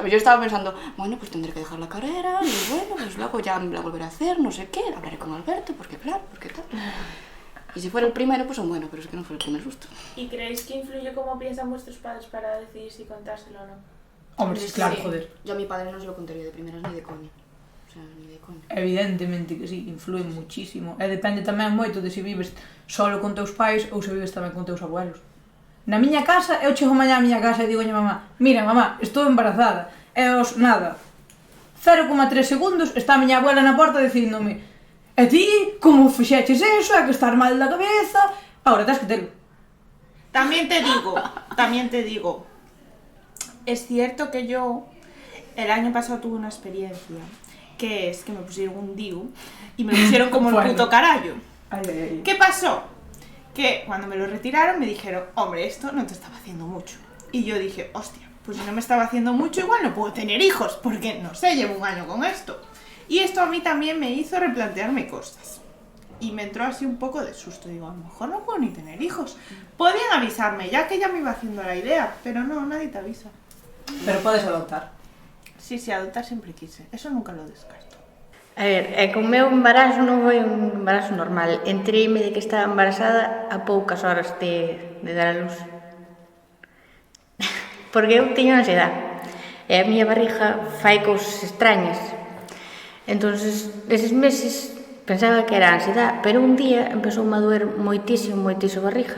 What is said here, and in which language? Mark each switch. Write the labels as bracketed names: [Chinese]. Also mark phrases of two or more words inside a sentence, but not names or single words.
[Spanish] Yo estaba pensando, bueno, pues tendré que dejar la carrera y bueno, pues luego ya la volveré a hacer, no sé qué, hablaré con Alberto, porque claro, porque tal. Y si fuera el primero, pues bueno, pero es que no fue el primer susto. ¿Y creéis que influye cómo piensan vuestros padres para decidir si contárselo o no? Hombre, sí, claro, joder. Yo a mi padre no se lo contaría de primeras ni de coña. O sea, ni de coña. [Galician] Evidentemente que sí, influe muchísimo. E depende tamén moito de se vives solo con teus pais ou se vives tamén con teus abuelos. Na miña casa, eu chego mañá a miña casa e digo a mamá, mira mamá, estou embarazada. E os nada, 0,3 segundos está a miña abuela na porta dicíndome, e ti, como fixeches eso, é que estar mal da cabeza, ahora tens que telo. [Spanish] También te digo, es cierto que yo el año pasado tuve una experiencia, que es que me pusieron un DIU y me lo pusieron como el puto carallo. ¿Qué pasó? Que cuando me lo retiraron me dijeron, hombre, esto no te estaba haciendo mucho. Y yo dije, hostia, pues si no me estaba haciendo mucho, igual no puedo tener hijos, porque no sé, llevo un año con esto. Y esto a mí también me hizo replantearme cosas. Y me entró así un poco de susto, digo, a lo mejor no puedo ni tener hijos. Podían avisarme, ya que ya me iba haciendo la idea, pero no, nadie te avisa. [Galician] Pero podes adoptar. [Spanish] Sí, adoptar siempre quise, eso nunca lo descarto. [Galician] A ver, con o meu embarazo non foi un embarazo normal. Entreime de que estaba embarazada a poucas horas de dar a luz. Porque eu teño ansiedade. E a miña barriga fai cousas extrañas. Entonces, eses meses pensaba que era ansiedade, pero un día empezou a doer moitísimo a barriga.